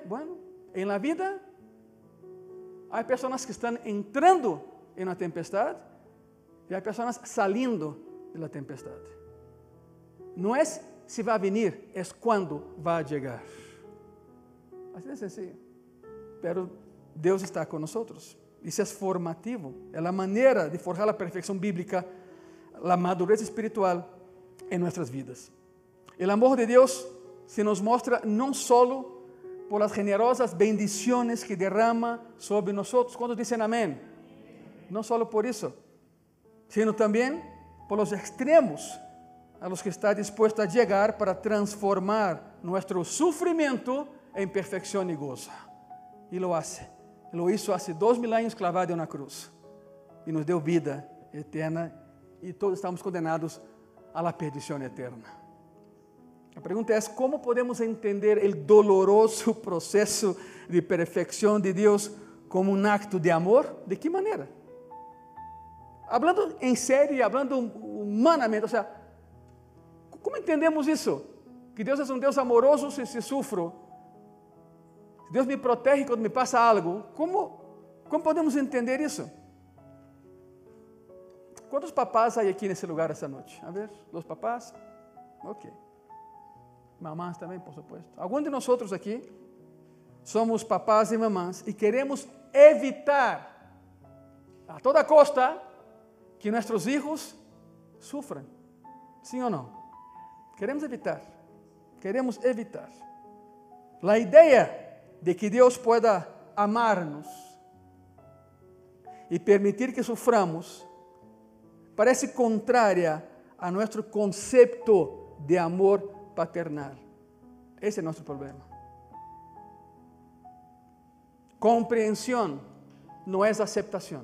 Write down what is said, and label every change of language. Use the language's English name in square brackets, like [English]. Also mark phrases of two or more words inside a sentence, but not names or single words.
[Spanish] Bueno, en la vida hay personas que están entrando en la tempestad y hay personas saliendo de la tempestad. No es si va a venir, es cuando va a llegar. Así de sencillo. Pero Dios está con nosotros. [Portuguese] Isso é formativo, é a maneira de forjar a perfeição bíblica, a madurez espiritual em nossas vidas. O amor de Deus se nos mostra não solo por as generosas bendições que derrama sobre nós. Quantos dizem amém? Não solo por isso, sino também por os extremos [Spanish] a los que está dispuesto [Portuguese] a chegar para transformar nosso sofrimento em perfeição e gozo. [Spanish] E lo hace. Lo hizo hace 2000 años clavado en una cruz y nos dio vida eterna y todos estamos condenados a la perdición eterna. La pregunta es, ¿cómo podemos entender el doloroso proceso de perfección de Dios como un acto de amor? ¿De qué manera? Hablando en serio y hablando humanamente, o sea, ¿cómo entendemos eso? Que Dios es un Dios amoroso si sufro. [Portuguese] Deus me protege quando me passa algo. Como podemos entender isso? Quantos papás há aqui nesse lugar essa noite? [Spanish] A ver, [Portuguese] os papás? Ok. Mamás também, [Spanish] por supuesto. [Portuguese] Alguns de nós aqui somos papás e mamás e queremos evitar [Spanish] a toda costa [Portuguese] que nossos filhos sufram. Sim ou não? Queremos evitar. Queremos evitar. A ideia de que Deus [Spanish] pueda amarnos [Portuguese] e permitir que suframos parece contrária a nosso conceito de amor paternal. Esse é nosso problema. Compreensão não é aceitação.